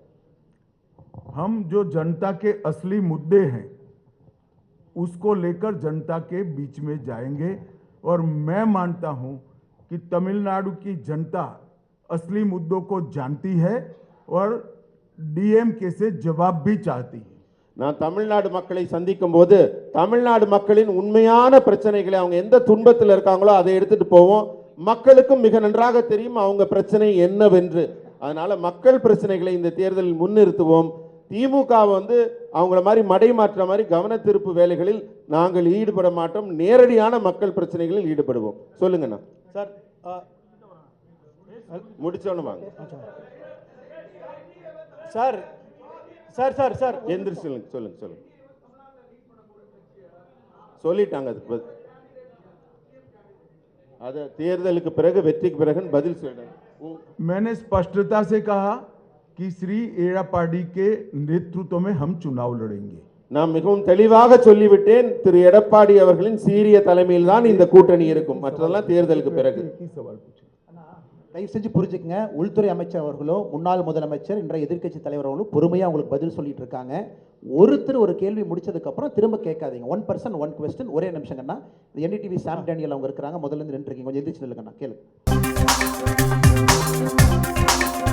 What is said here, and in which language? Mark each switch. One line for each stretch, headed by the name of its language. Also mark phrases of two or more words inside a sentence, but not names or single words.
Hindi: हम जो जनता के असली मुद्दे हैं उसको लेकर जनता के बीच में जाएंगे और मैं मानता हूं कि तमिलनाडु की जनता असली मुद्दों को जानती है और डीएमके से जवाब भी चाहती है।
Tamil: நான் தமிழ்நாடு மக்களை சந்திக்கும் போது தமிழ்நாடு மக்களின் உண்மையான பிரச்சனைகளை அவங்க எந்த துன்பத்தில் இருக்காங்களோ அதை எடுத்துட்டு போவோம். மக்களுக்கும் மிக நன்றாக தெரியும் அவங்க பிரச்சனை என்னவென்று. அதனால மக்கள் பிரச்சனைகளை இந்த தேர்தலில் முன்னிறுத்துவோம். திமுக அவங்கள மாதிரி மடைமாற்ற மாதிரி கவன திருப்பு வேலைகளில் நாங்கள் ஈடுபட மாட்டோம். நேரடியான மக்கள் பிரச்சனைகளில் ஈடுபடுவோம். சொல்லுங்கண்ணா. சார் முடிச்சோன்னு வாங்க. சார் சார் சார் சார் எந்திரிச்சு சொல்லுங்க சொல்லுங்க சொல்லுங்க. சொல்லிட்டாங்க அதுக்கு அது தேர்தலுக்கு பிறகு வெற்றிக்கு பிறகு பதில் சொல்றேன்.
Hindi: मैंने स्पष्टता से कहा कि श्री एड़ापाडी के नेतृत्व में हम चुनाव लड़ेंगे.
Tamil: நான் மிகவும் தெளிவாக சொல்லிவிட்டேன். திரு எடப்பாடி அவர்களின் சீரிய தலைமையில் தான் இந்த கூட்டணி இருக்கும். மற்றதெல்லாம் தேர்தலுக்கு பிறகு. தயவு செஞ்சு புரிஞ்சுக்கங்க, உள்துறை அமைச்சர் அவர்களோ முன்னாள் முதலமைச்சர் இன்றைய எதிர்க்கட்சி தலைவர் அவர்களும் பொறுமையாக உங்களுக்கு பதில் சொல்லிட்டு இருக்காங்க. ஒருத்தர் ஒரு கேள்வி முடிச்சதுக்கு அப்புறம் திரும்ப கேட்காதீங்க.
English: 1 person 1 question.
Tamil: ஒரே நிமிஷங்கண்ணா. என்டிடிவி சாம் டேனியல் அவங்க இருக்கிறாங்க, முதல்ல இருந்து நின்று இருக்கீங்க, கொஞ்சம் எந்திரிச்சு நில்லுங்கண்ணா, கேளு.